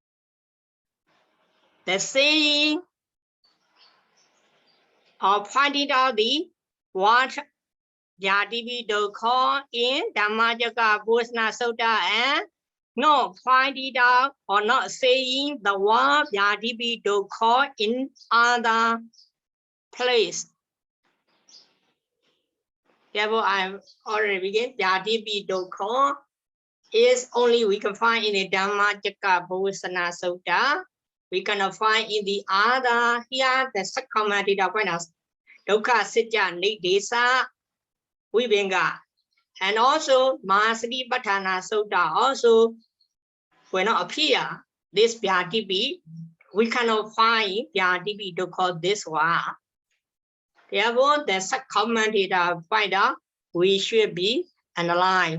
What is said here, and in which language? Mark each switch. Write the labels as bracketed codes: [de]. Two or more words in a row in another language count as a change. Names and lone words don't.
[en] The saying or pointing out the what [pi] Pyadipi dukkha [en] in Dhammacakka Bodhana Sutta and not pointing out or not saying the word [pi] Pyadipi dukkha [en] in other place. Therefore, I already begin. [pi] Pyadipi dukkha [en] is only we can find in the Dhammacakka Bodhana Sutta. We cannot find in the other here the subcommentary point of [pi] dukkha sitya nidesa vipinga. [en] And also Mahāsatipatthana Sutta also will not appear this Pyadipi. We cannot find [pi] Pyadipi dukkha [en] this one. Therefore, the subcommentary find out we should be analyzed.